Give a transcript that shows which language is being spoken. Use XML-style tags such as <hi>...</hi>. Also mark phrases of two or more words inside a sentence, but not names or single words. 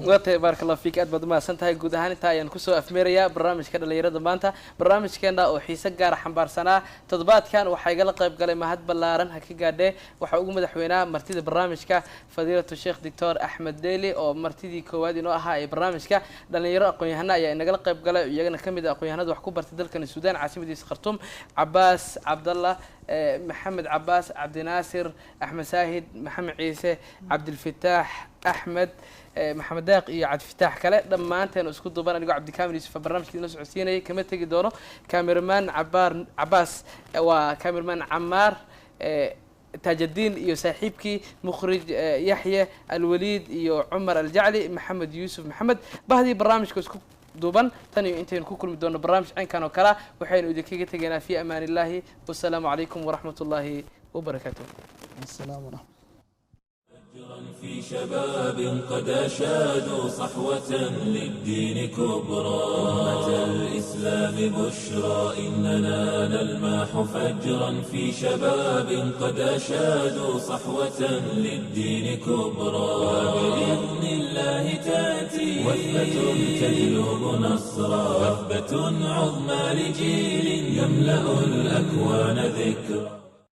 <so>waatay</so> <ar>بارك الله فيك</ar> <so>aad baad umahadsan tahay guud ahaan intaa ayaan kusoo afmeerayaa barnaamijka dhalinyarada maanta barnaamijkeena oo xiise gaara xambaarsanaa toddobaadkan waxaa igala qayb galay mahad ballaaran ha ka gaadhee waxaa ugu madaxweynaa martida barnaamijka fadiilatu sheekh doctor axmed deeli oo martidii koowaad inoo ahaa ee barnaamijka dhalinyaro aqoon-yahana ayaa inagala qayb galay iyagana kamid ah aqoon-yahanada wax ku bartay dalkani suudaan caasimadiisa khartuum cabaas cabdallah محمد عباس عبد ناصر أحمد ساهد محمد عيسى عبد الفتاح أحمد محمد داق iyo عبد الفتاح kale dhamaanteen isku duuban aniga Cabdi Kaamil Yusuf barnaamijkiina socodsiinay kama tagi doono cameraman Abbas waa cameraman Ammar تاج الدين iyo saaxiibkii mukhrij Yahya Al-Walid iyo Umar Al-Jacli Maxamed Yusuf Maxamed bahdii barnaamijka isku duuban tan iyo intaynu ku kulmi doono barnaamij caynkan oo kala waxaynu idinkaga tegaynaa</so> <ar>في أمان الله والسلام عليكم ورحمة الله وبركاته السلام ورحمة في شباب قد أشادوا صحوة للدين كبرى أمة الإسلام بشرى إننا نلمح فجرا في شباب قد أشادوا صحوة للدين كبرى وبإذن الله تأتي وثبة تجلب نصرا وثبة عظمى لجيل يملأ الأكوان ذكرى</ar>